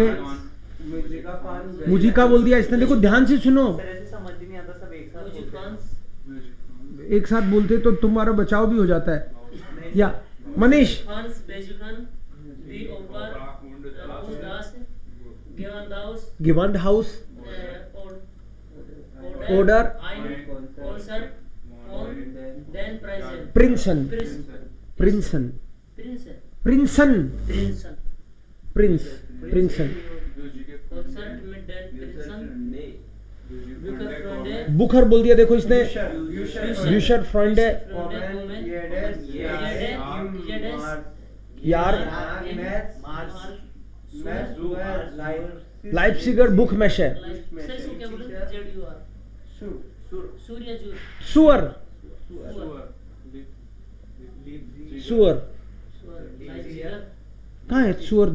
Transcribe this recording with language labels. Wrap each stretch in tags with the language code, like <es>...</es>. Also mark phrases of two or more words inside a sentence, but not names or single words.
<hi>मुझे क्या बोल दिया इसने, देखो ध्यान से सुनो, समझ नहीं आता, सब एक साथ बोलते हैं। एक साथ बोलते तो तुम्हारा बचाव भी हो जाता है। या मनीष,</hi> <de>Hans Bejugan, die Oper, das, Gewandhaus, गिवंड हाउस, Oder, Oder, ein Konzert von den Preisen. प्रिंसन, Prinzen. प्रिंसन, Prinzen. प्रिंसन, Prinzen. प्रिंस, प्रिंसन। Konzert mit den Prinzen. Bücherfreunde.</de> <hi>बुखर बोल दिया, देखो इसने</hi> <de>Bücherfreunde,</de> <hi>यार</hi> <de>Leipziger Buchmesse,</de> <hi>सुअर, सुअर, कहाँ है सुअर?</hi>